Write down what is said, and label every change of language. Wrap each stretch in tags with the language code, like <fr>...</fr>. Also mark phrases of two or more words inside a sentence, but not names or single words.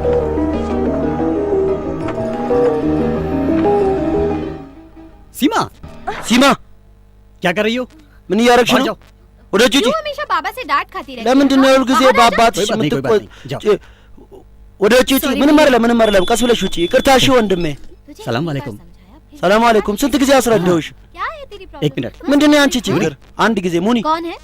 <hi>सीमा सीमा क्या कर रही हो?</hi> <am>ምን እያረግሽ ነው? ወደ ጁጂ</am> <hi>क्यों हमेशा बाबा से डांट खाती रहती?</hi> <am>ለምንድን ነው ሁል ጊዜ በአባትሽ የምትቆጥ? ወደ ጁጂ ምንም አይደለም ቀስ ብለሽ ውጪ። ይቅርታ እሺ ወንድሜ።</am> <ar>السلام عليكم። السلام عليكم።</ar> <am>ስንት ጊዜ አስረዳሁሽ?</am> <hi>एक मिनट</hi> <am>ምንድን ነው ያንቺ ችግር? አንድ ጊዜ ሙኒ</am> <hi>कौन है?</hi>